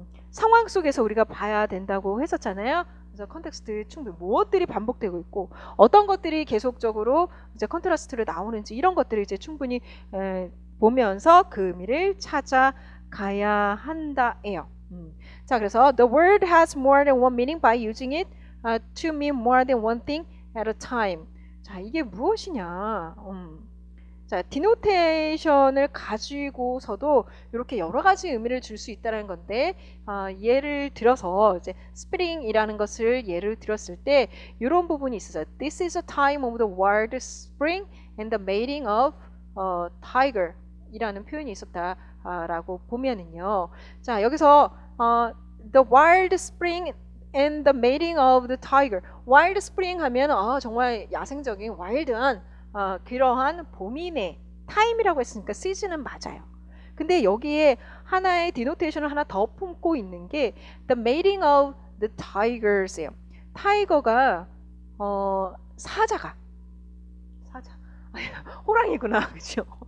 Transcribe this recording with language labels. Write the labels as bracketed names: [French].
[Korean] 상황 속에서 우리가 봐야 된다고 했었잖아요. 그래서 컨텍스트 충분히 무엇들이 반복되고 있고 어떤 것들이 계속적으로 이제 컨트라스트로 나오는지 이런 것들을 이제 충분히 보면서 그 의미를 찾아가야 한다예요. 자, 그래서 [English] the word has more than one meaning by using it to mean more than one thing at a time. [Korean] 자, 이게 무엇이냐? 자, 디노테이션을 가지고서도 이렇게 여러 가지 의미를 줄 수 있다는 건데 예를 들어서 이제 spring이라는 것을 예를 들었을 때 이런 부분이 있어요. [English] This is a time of the wild spring and the mating of tiger [Korean] 이라는 표현이 있었다라고 보면은요. 자, 여기서 [English] the wild spring and the mating of the tiger. [Korean] wild spring 하면 정말 야생적인 와일드한 그러한 봄이네 타임이라고 했으니까 시즌은 맞아요. 근데 여기에 하나의 디노테이션을 하나 더 품고 있는 게 [English] the mating of the tigers [Korean] 예요. 타이거가 사자 호랑이구나, 그렇죠?